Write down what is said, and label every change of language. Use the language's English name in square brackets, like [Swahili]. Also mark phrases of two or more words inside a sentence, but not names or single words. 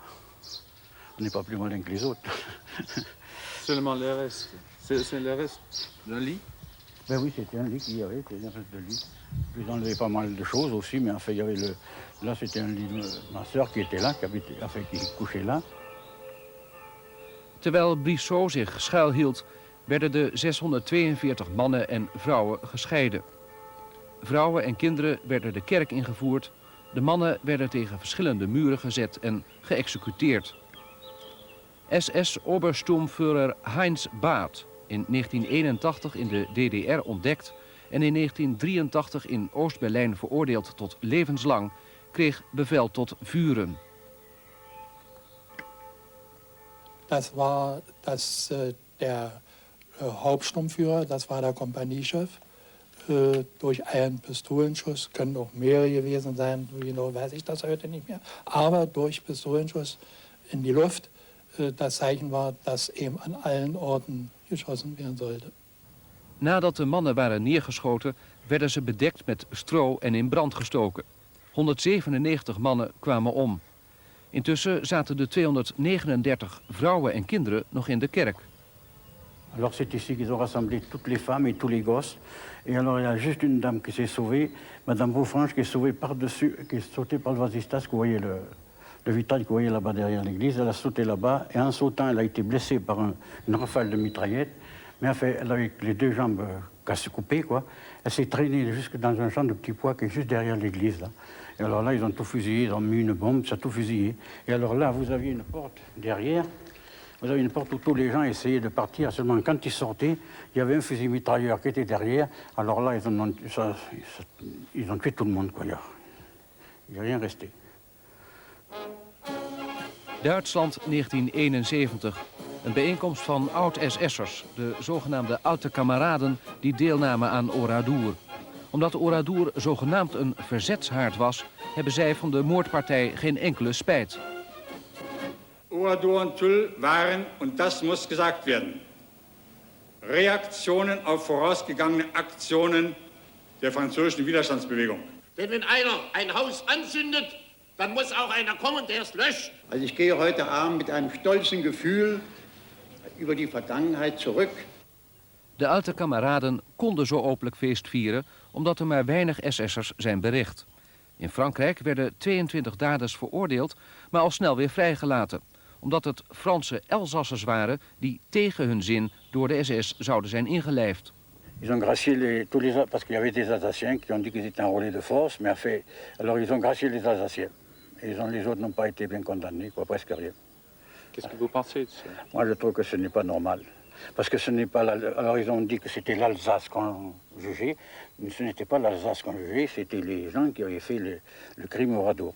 [French] On n'est pas plus malin que les autres. Seulement le reste. C'est le reste d'un lit? Ben oui, c'était un lit qu'il y avait, c'était un reste de lit. Puis ils enlevaient pas mal de choses aussi, mais enfin, il y avait là, c'était un lit de ma soeur qui était là, qui couchait là. [Dutch] Terwijl Brissot zich schuilhield, werden de 642 mannen en vrouwen gescheiden. Vrouwen en kinderen werden de kerk ingevoerd. De mannen werden tegen verschillende muren gezet en geëxecuteerd. SS-Obersturmführer Heinz Barth, in 1981 in de DDR ontdekt en in 1983 in Oost-Berlijn veroordeeld tot levenslang, kreeg bevel tot vuren. [German] Das war der Hauptsturmführer, das war der Kompaniechef. Durch einen Pistolenschuss, können auch mehrere gewesen sein, genau weiß ich das heute nicht mehr, aber durch Pistolenschuss in die Luft das Zeichen war, dass eben an allen Orten geschossen werden sollte. [Dutch] Nadat de mannen waren neergeschoten, werden ze bedekt met stro en in brand gestoken. 197 mannen kwamen om. Intussen zaten de 239 vrouwen en kinderen nog in de kerk. [French] Alors c'est ici qu'ils ont rassemblé toutes les femmes et tous les gosses. Et alors il y a juste une dame qui s'est sauvée, Madame Beaufranche, qui est sauvée par-dessus, qui est sautée par le vasistas, que vous voyez le vitrail que vous voyez là-bas derrière l'église. Elle a sauté là-bas et en sautant, elle a été blessée par une rafale de mitraillette. Mais enfin, elle avait les deux jambes cassées, coupées, quoi. Elle s'est traînée jusque dans un champ de petits pois qui est juste derrière l'église, là. Et alors là, ils ont tout fusillé, ils ont mis une bombe, ça a tout fusillé. Et alors là, vous aviez une porte derrière. Vous avez une porte où tous les gens essayaient de partir. Seulement, quand ils sortaient, il y avait un fusil mitrailleur qui était derrière. Alors là, ils ont tué tout le monde, quoi. Il n'y a rien resté. [Dutch] Duitsland 1971. Een bijeenkomst van oud-SS'ers, de zogenaamde [German] Alte Kameraden, [Dutch] die deelnamen aan Oradour. Omdat Oradour zogenaamd een verzetshaard was, hebben zij van de moordpartij geen enkele spijt. [German] Oradour und Tull waren, und das muss gesagt werden, Reaktionen auf vorausgegangene Aktionen der französischen Widerstandsbewegung. Denn wenn einer ein Haus anzündet, dann muss auch einer kommen, der es löscht. Also ich gehe heute Abend mit einem stolzen Gefühl über die Vergangenheit zurück. [Dutch] De [German] Alte Kameraden [Dutch] konden zo openlijk feest vieren omdat er maar weinig SS'ers zijn bericht. In Frankrijk werden 22 daders veroordeeld, maar al snel weer vrijgelaten. Omdat het Franse Elzassers waren die tegen hun zin door de SS zouden zijn ingelijfd. [French] Ils ont gracié tous les parce qu'il y avait des Alsaciens qui ont dit qu'ils étaient enrôlés de force, mais enfin, alors ils ont gracié les Alsaciens. Et les autres n'ont pas été bien condamnés, quoi, presque rien. Qu'est-ce que vous pensez de ça? Moi, je trouve que ce n'est pas normal. Parce que ce n'est pas... Alors, ils ont dit que c'était l'Alsace qu'on jugeait, mais ce n'était pas l'Alsace qu'on jugeait, c'était les gens qui avaient fait le crime au radeau.